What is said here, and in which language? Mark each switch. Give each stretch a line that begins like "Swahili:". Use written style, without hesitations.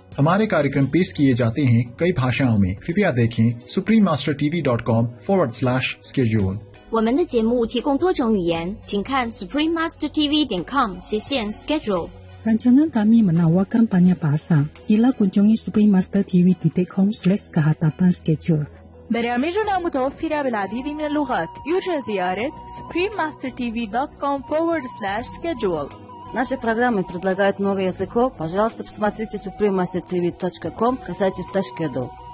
Hindi: हमारे कार्यक्रम पेश किए जाते हैं कई भाषाओं में. कृपया देखें suprememastertv.com/schedule.
Chinese: 我们的节目提供多种语言，请看 suprememastertv.com/schedule.
Malay: Rancangan kami menawarkan banyak bahasa. Sila kunjungi suprememastertv.com/kehatapan-schedule.
Arabic: برامجنا متوفرة بالعديد من اللغات. يرجى زيارة suprememastertv.com/schedule.
Russian: Наши программы предлагают много языков. Пожалуйста, посмотрите suprememastertv.com/schedule.